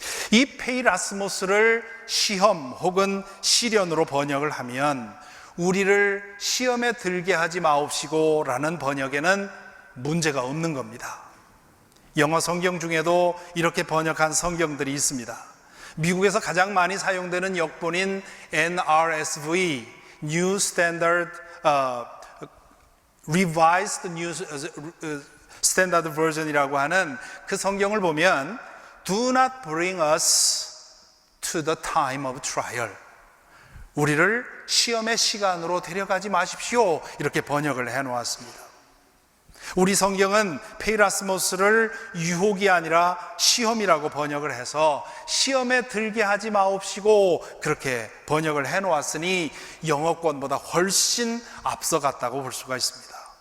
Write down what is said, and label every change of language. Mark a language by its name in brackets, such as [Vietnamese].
[Korean] 이 페이라스모스를 시험 혹은 시련으로 번역을 하면 우리를 시험에 들게 하지 마옵시고 라는 번역에는 문제가 없는 겁니다. 영어 성경 중에도 이렇게 번역한 성경들이 있습니다. 미국에서 가장 많이 사용되는 역본인 NRSV, New Standard Revised New Standard Version이라고 하는 그 성경을 보면 [English] Do not bring us to the time of trial. [Korean] 우리를 시험의 시간으로 데려가지 마십시오. 이렇게 번역을 해놓았습니다. 우리 성경은 페이라스모스를 유혹이 아니라 시험이라고 번역을 해서 시험에 들게 하지 마옵시고 그렇게 번역을 해놓았으니 영어권보다 훨씬 앞서갔다고 볼 수가 있습니다.